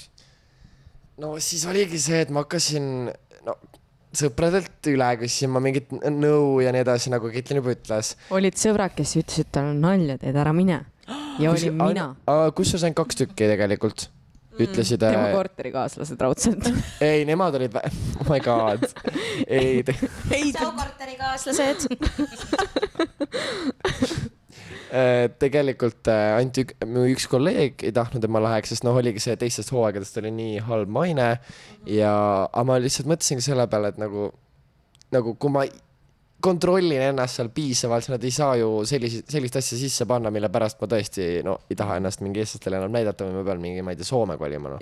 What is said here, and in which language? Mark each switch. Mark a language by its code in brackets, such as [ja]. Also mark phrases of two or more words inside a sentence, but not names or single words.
[et] No siis oligi see, et ma hakkasin sõpradelt üle küsisin ma mingit nõu ja nii edasi, nagu Kitlin juba ütles. Olid sõbrad, kes ütlesid, tal on nalja, teed ära mine. Ja olin mina. Kus sa sain 2 tükki tegelikult? Ütlesid... Tema korterikaaslased raudselt. Ei, nemad olid... [en] Oh my god. [et] Ei. Sao korterikaaslased. Tegelikult ainult üks kolleeg ei tahtnud, et ma läheks, sest oligi see teistest hooaegadest oli nii halb maine ja ma lihtsalt mõtlesingi selle peale, et nagu kui ma kontrollin ennast seal piisavalt, siis nad ei saa ju sellist asja sisse panna, mille pärast ma tõesti ei taha ennast mingi eestlastele enam näidata või ma pean mingi, ma ei tea, Soome kolima.